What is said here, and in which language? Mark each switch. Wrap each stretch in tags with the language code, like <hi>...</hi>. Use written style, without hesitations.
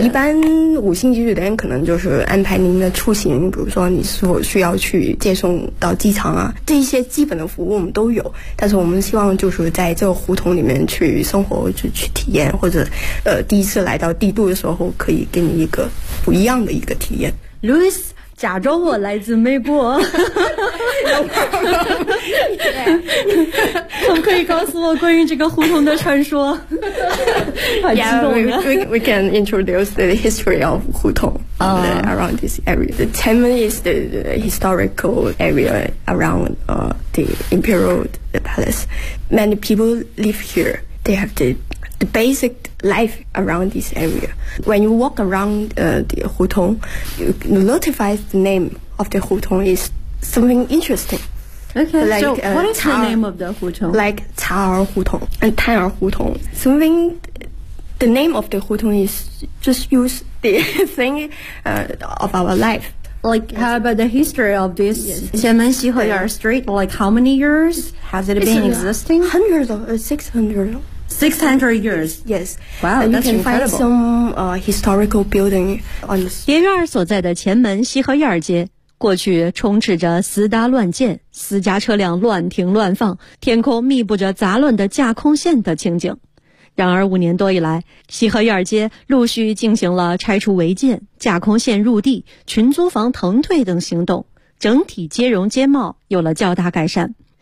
<zh>一般五星级酒店可能就是安排您的出行，比如说你是否需要去接送到机场啊，这些基本的服务我们都有，但是我们希望就是在这个胡同里面去生活，就去体验，或者第一次来到帝都的时候可以给你一个不一样的一个体验。 Louis 假装我来自美国有可以告诉我关于这个胡同的传说好激动啊。</zh> <en>we can introduce the history of 胡同around this area. The Tianmen is the historical area around the Imperial the Palace. Many people live here. They have the basic life around this area. When you walk around the 胡同, you notify the name of the 胡同 is something interesting. Okay, like, so what is the name of the 胡同? Like 茶儿胡同 and 摊儿胡同. Something, the name of the 胡同 is just use the thing of our life. Like, how about the history of this Tianmen Xihe Street? Like, how many years has it been existing? Hundreds of, 600. 600 years? Yes. Wow, that's incredible. You can find some historical building on this.</en> <zh>蝶院所在的前门西河院街，过去充斥着私搭乱建，私家车辆乱停乱放，天空密布着杂乱的架空线的情景。然而五年多以来，西河院街陆续进行了拆除违建、架空线入地、群租房腾退等行动，整体街容街貌有了较大改善。</zh>